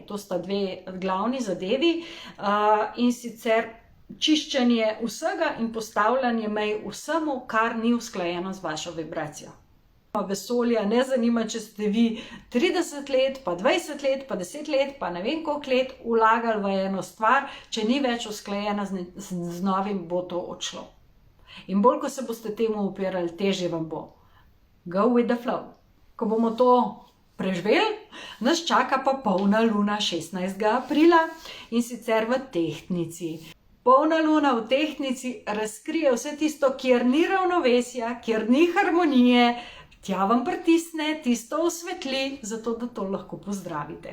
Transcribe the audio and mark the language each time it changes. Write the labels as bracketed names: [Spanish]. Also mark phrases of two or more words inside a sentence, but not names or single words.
[Slovenian] To sta dve glavni zadevi in sicer čiščenje vsega in postavljanje mej vsemu, kar ni usklajeno z vašo vibracijo. Vesolja ne zanima, če ste vi 30 let, pa 20 let, pa 10 let, pa ne vem koliko let vlagali v eno stvar, če ni več usklajena z novim, bo to odšlo. In bolj, ko se boste temu upirali, težje vam bo. [English] Go with the flow. [Slovenian] Ko bomo to preživeli, nas čaka pa polna luna 16. aprila in sicer v Tehtnici. Polna luna v Tehtnici razkrije vse tisto, kjer ni ravnovesja, kjer ni harmonije, tja vam pritisne, tisto osvetli, zato da to lahko pozdravite.